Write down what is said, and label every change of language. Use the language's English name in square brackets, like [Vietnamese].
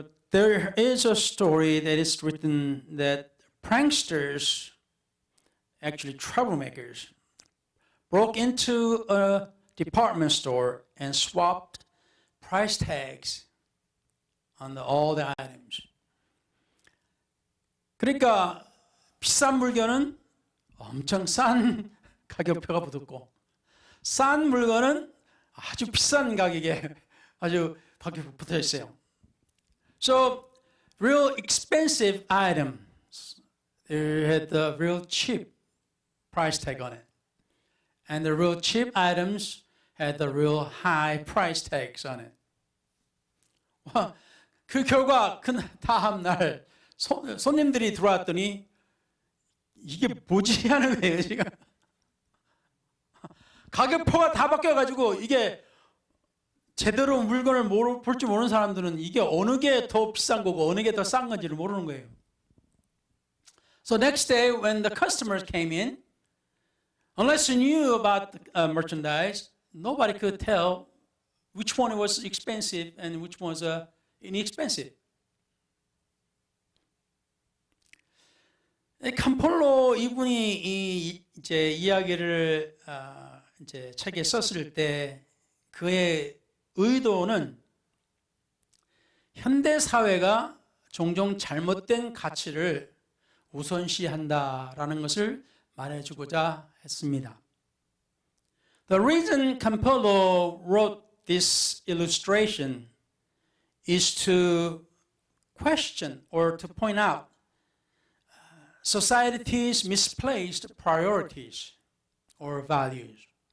[English] There is a story that is written that pranksters, actually troublemakers, broke into a department store and swapped price tags on all the items. [Korean] 그러니까 비싼 물건은 엄청 싼 가격표가 붙었고 싼 물건은 아주 비싼 가격에 아주 가격표 붙어 있어요. [English] So real expensive items, they had the real cheap price tag on it. And the real cheap items had the real high price tags on it. [Korean] 그 결과 그 다음 날 손님들이 들어왔더니 이게 뭐지 하는 거예요, 지금. 가격표가 다 바뀌어가지고 이게 제대로 물건을 볼 줄 모르는 사람들은 이게 어느 게 더 비싼 거고 어느 게 더 싼 건지를 모르는 거예요. [English] So next day when the customers came in, unless you knew about the merchandise, nobody could tell which one was expensive and which one was inexpensive. [Korean] 캄폴로 이분이 이제 이야기를 이제 책에 썼을 때 그의 의도는 현대 사회가 종종 잘못된 가치를 우선시한다라는 것을 말해주고자 했습니다. [English] The reason Campolo wrote this illustration is to question or to point out society's misplaced priorities or values.